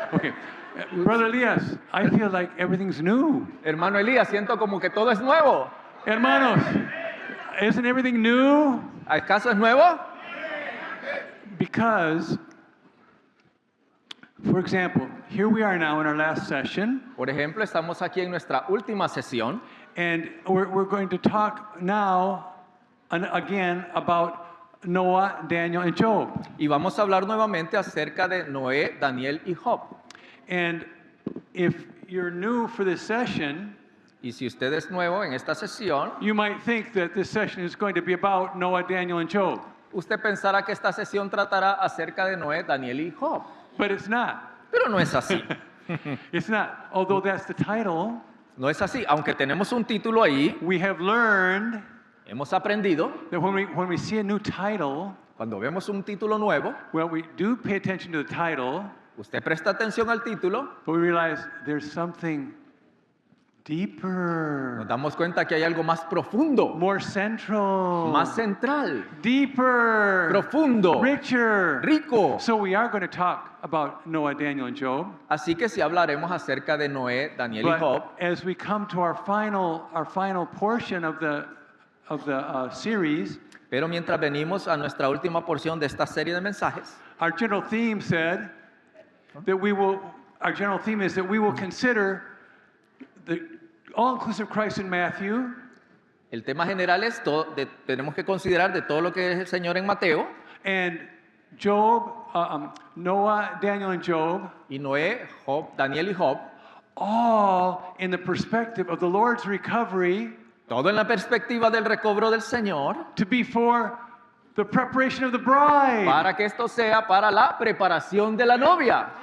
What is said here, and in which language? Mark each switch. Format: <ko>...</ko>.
<en>Okay, Brother Elias, I feel like everything's new.</en> <es>Hermano Elías, siento como que todo es nuevo.</es> <en>Hermanos, isn't everything new?</en> <es>¿Acaso es nuevo?</es> <en>Because, for example, here we are now in our last session,</en> <es>Por ejemplo, estamos aquí en nuestra última sesión</es> <en>and we're going to talk now and again about Noah, Daniel, and Job.</en> <es>y vamos a hablar nuevamente acerca de Noé, Daniel y Job.</es> <en>And if you're new for this session,</en> <es>Y si usted es nuevo en esta sesión,</es> <en>you might think that this session is going to be about Noah, Daniel, and Job,</en> <es>usted pensará que esta sesión tratará acerca de Noé, Daniel y Job.</es> <en>but it's not.</en> <es>Pero no es así.</es> <en>It's not. Although that's the title,</en> <es>No es así. Aunque tenemos un título ahí,</es> <en>we have learned</en> <es>hemos aprendido,</es> <en>that when we see a new title,</en> <es>cuando vemos un título nuevo,</es> <en>well, we do pay attention to the title,</en> <es>usted presta atención al título,</es> <en>but we realize there's something deeper,</en> <es>nos damos cuenta que hay algo más profundo,</es> <en>more central,</en> <es>más central,</es> <en>deeper,</en> <es>profundo,</es> <en>richer.</en> <es>rico.</es> <en>So we are going to talk about Noah, Daniel, and Job.</en> <es>Así que sí hablaremos acerca de Noé, Daniel y Job.</es> <en>But as we come to our final portion of the series,</en> <es>Pero mientras venimos a nuestra última porción de esta serie de mensajes,</es> <en>our general theme said that our general theme is that we will consider the all-inclusive Christ in Matthew,</en> <es>el tema general es tenemos que considerar de todo lo que es el Señor en Mateo,</es> <en>and Job, Noah, Daniel, and Job,</en> <es>y Noé, Job, Daniel y Job,</es> <en>all in the perspective of the Lord's recovery</en> <es>todo en la perspectiva del recobro del Señor,</es> <en>to be for the preparation of the bride,</en> <es>para que esto sea para la preparación de la novia,</es>